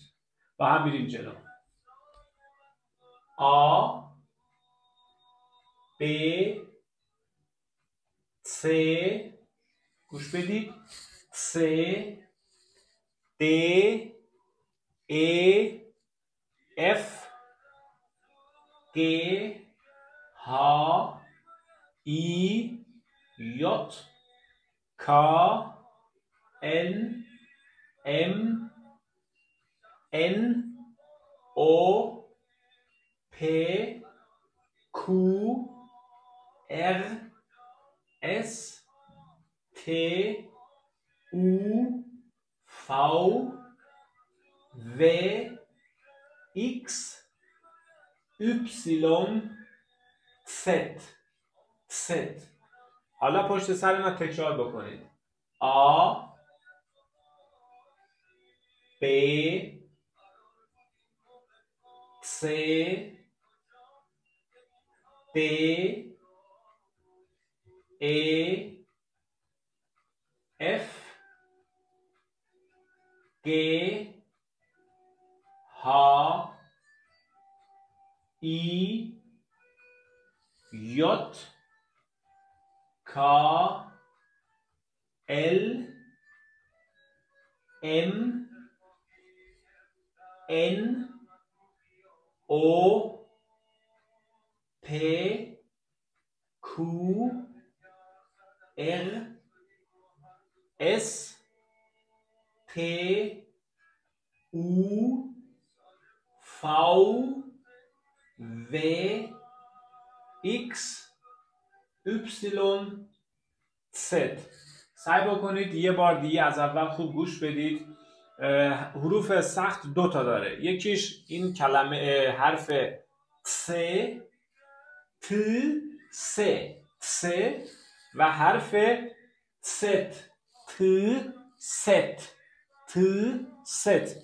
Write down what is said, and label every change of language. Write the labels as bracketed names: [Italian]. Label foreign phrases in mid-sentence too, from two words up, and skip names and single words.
[Persian] با هم میریم جلو. [English] a b c, [Persian] گوش بدید، [English] c d e f g h i j k l m n o p q r s t u v w x y z. [Persian] حالا پشت سر من تکرار بکنید. [English] a b c d e f g h i j k l m n o p q r s t u v w x y z. [Persian] سعی بکنید یه بار دیگه از اول خوب گوش بدید. حروف سخت دو تا داره. یکیش این کلمه حرف س، ت، س و حرف ست، ت، ست.